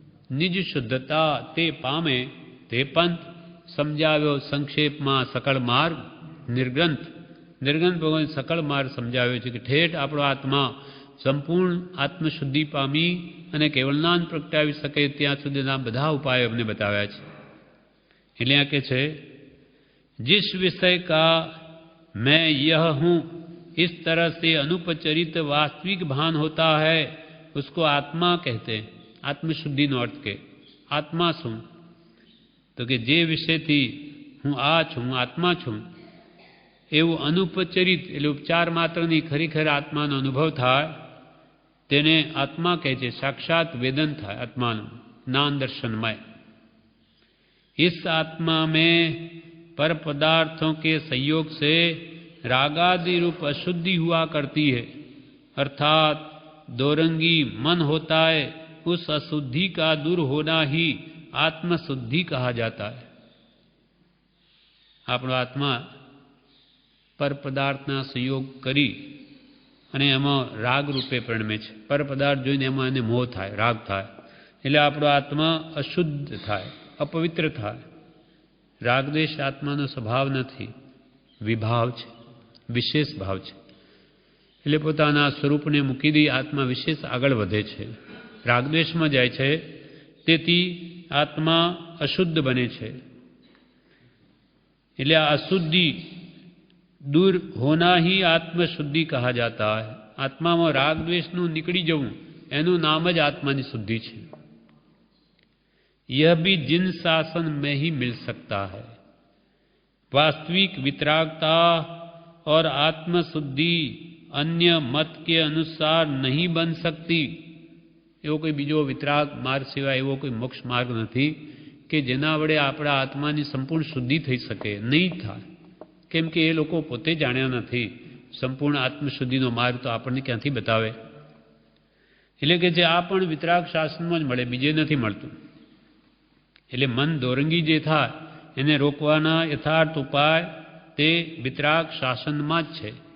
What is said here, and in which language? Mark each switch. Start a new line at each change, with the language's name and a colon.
Gujarati: નિજ શુદ્ધતા તે પામે તે પંથ સમજાવ્યો સંક્ષેપમાં સકળ માર્ગ નિર્ગ્રંથ. નિર્ગ્રંથ ભગવાન સકળ માર્ગ સમજાવ્યો છે કે ઠેઠ આપણો આત્મા સંપૂર્ણ આત્મશુદ્ધિ પામી અને કેવળનાન પ્રગટાવી શકે ત્યાં સુધીના બધા ઉપાયો અમને બતાવ્યા છે. એટલે આ કે છે
Hindi: जिस विषय का मैं यह हूँ इस तरह से अनुपचरित वास्तविक भान होता है उसको आत्मा कहते हैं.
Gujarati: आत्मशुद्धि નો અર્થ કે આત્મા છું તો કે જે વિષયથી હું આ છું, હું આત્મા છું એવું અનુપચરિત એટલે ઉપચાર માત્રની ખરેખર આત્માનો અનુભવ થાય તેને આત્મા કહે છે. સાક્ષાત વેદન થાય આત્માનું જ્ઞાન દર્શનમય.
Hindi: इस आत्मा में पर पदार्थों के संयोग से रागादि रूप अशुद्धि हुआ करती है, अर्थात दोरंगी मन होता है. उस अशुद्धि का दूर होना ही आत्मशुद्धि कहा जाता है.
Gujarati: આપણો આત્મા પર પદાર્થના સંયોગ કરી અને એમાં રાગ રૂપે પરિણમે છે. પર પદાર્થ જોઈને એમાં એને મોહ થાય, રાગ થાય, એટલે આપણો આત્મા અશુદ્ધ થાય, અપવિત્ર થાય. રાગદ્વેષ આત્માનો સ્વભાવ નથી, વિભાવ છે, વિશેષ ભાવ છે. એટલે પોતાના સ્વરૂપને મૂકી દઈ આત્મા વિશેષ આગળ વધે છે, રાગદ્વેષમાં જાય છે. તેથી આત્મા અશુદ્ધ બને છે. એટલે આ અશુદ્ધિ
Hindi: दूर होना ही आत्मशुद्धि कहा जाता है.
Gujarati: आत्माમાં રાગદ્વેષનું નીકળી જવું એનું નામ જ આત્માની શુદ્ધિ છે.
Hindi: यह भी जिन शासन में ही मिल सकता है. वास्तविक वितरागता और आत्मशुद्धि अन्य मत के अनुसार नहीं बन सकती.
Gujarati: એવો કોઈ બીજો વિતરાગ માર્ગ સિવાય એવો કોઈ મોક્ષ માર્ગ નથી કે જેના વડે આપણા આત્માની સંપૂર્ણ શુદ્ધિ થઈ શકે. નહીં થાય, કેમ કે એ લોકો પોતે જાણ્યા નથી. સંપૂર્ણ આત્મશુદ્ધિનો માર્ગ તો આપણને ક્યાંથી બતાવે? એટલે કે જે આ પણ વિતરાગ શાસનમાં જ મળે, બીજે નથી મળતું. એટલે મન દોરંગી જે થાય એને રોકવાના યથાર્થ ઉપાય તે વિતરાગ શાસનમાં જ છે.